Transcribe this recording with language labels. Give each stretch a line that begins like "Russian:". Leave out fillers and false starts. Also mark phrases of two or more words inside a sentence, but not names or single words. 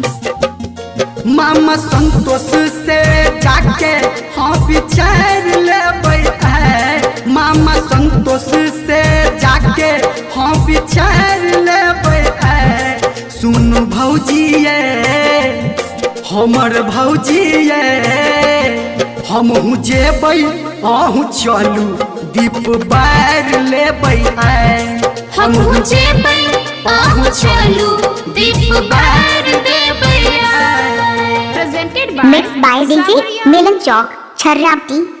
Maithili: मामा संतोष से जाके हाँ विचार लेबै है मामा संतोष से जाके हाँ विचार लेबै है सुन भौजी ये हमर भौजी ये हमहू जेबै अहू चलू दीप बार लेबै है हमहू जेबै अहू चलू दीप बार देबै।
English: presented by Mixed by DJ Milan Chalk, Chharrapti.